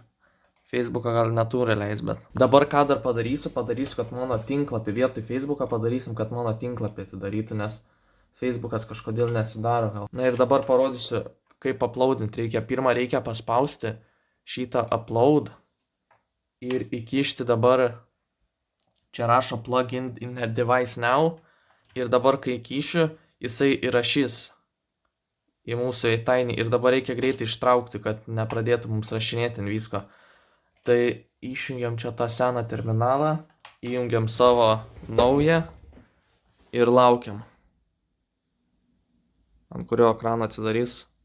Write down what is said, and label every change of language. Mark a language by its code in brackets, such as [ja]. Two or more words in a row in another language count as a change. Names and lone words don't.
[lt] Facebooką gal neturi leis, bet. Dabar ką dar padarysiu, kad mano tinklapį vietoj Facebooką padarysim, kad mano tinklapį atidarytų, nes Facebookas kažkodėl neatsidaro gal. Na ir dabar parodysiu, kaip uploadinti reikia. Pirmą reikia paspausti šitą upload ir įkišti dabar, čia rašo [en] plugin in a device now [lt] ir dabar kai įkišiu, jisai įrašys į mūsų tiny ir dabar reikia greitai ištraukti, kad nepradėtų mums rašinėti visko. Tai išjungiam čia tą seną terminalą, įjungiam savo naują ir laukiam, ant kurio ekraną atsidarys.